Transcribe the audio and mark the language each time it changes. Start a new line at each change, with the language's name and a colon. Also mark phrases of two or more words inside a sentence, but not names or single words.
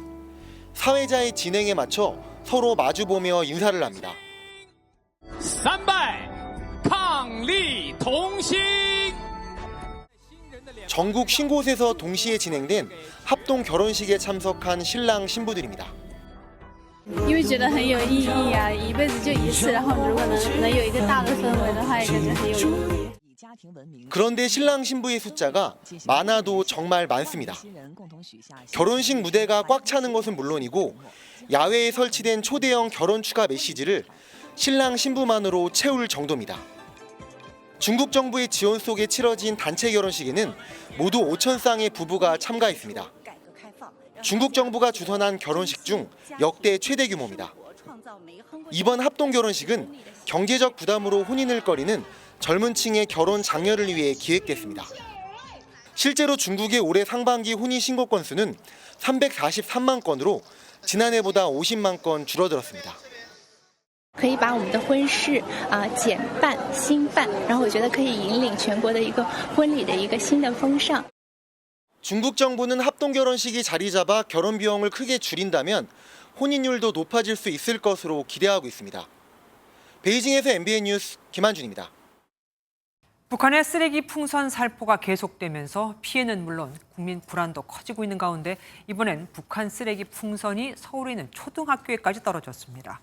Korean: 사회자의 진행에 맞춰 서로 마주보며 인사를 합니다. 산발, 강리, 동식. 전국 50곳에서 동시에 진행된 합동 결혼식에 참석한 신랑 신부들입니다.
Chinese: 因为觉得很有意义啊，一辈子就一次，然后如果能有一个大的氛围的话，也感觉很有意义。
Korean: 그런데 신랑 신부의 숫자가 많아도 정말 많습니다. 결혼식 무대가 꽉 차는 것은 물론이고 야외에 설치된 초대형 결혼 축하 메시지를 신랑 신부만으로 채울 정도입니다. 중국 정부의 지원 속에 치러진 단체 결혼식에는 모두 5,000쌍의 부부가 참가했습니다. 중국 정부가 주선한 결혼식 중 역대 최대 규모입니다. 이번 합동 결혼식은 경제적 부담으로 혼인을 꺼리는 젊은 층의 결혼 장려를 위해 기획됐습니다. 실제로 중국의 올해 상반기 혼인 신고 건수는 343만 건으로 지난해보다 50만 건 줄어들었습니다.
Chinese: 可以把我们的婚事减半、新办，然后我觉得可以引领全国的一个婚礼的一个新的风尚。
Korean: 중국 정부는 합동 결혼식이 자리 잡아 결혼 비용을 크게 줄인다면 혼인율도 높아질 수 있을 것으로 기대하고 있습니다. 베이징에서 MBN 뉴스 김한준입니다. 북한의 쓰레기 풍선 살포가 계속되면서 피해는 물론 국민 불안도 커지고 있는 가운데 이번엔 북한 쓰레기 풍선이 서울에 있는 초등학교에까지 떨어졌습니다.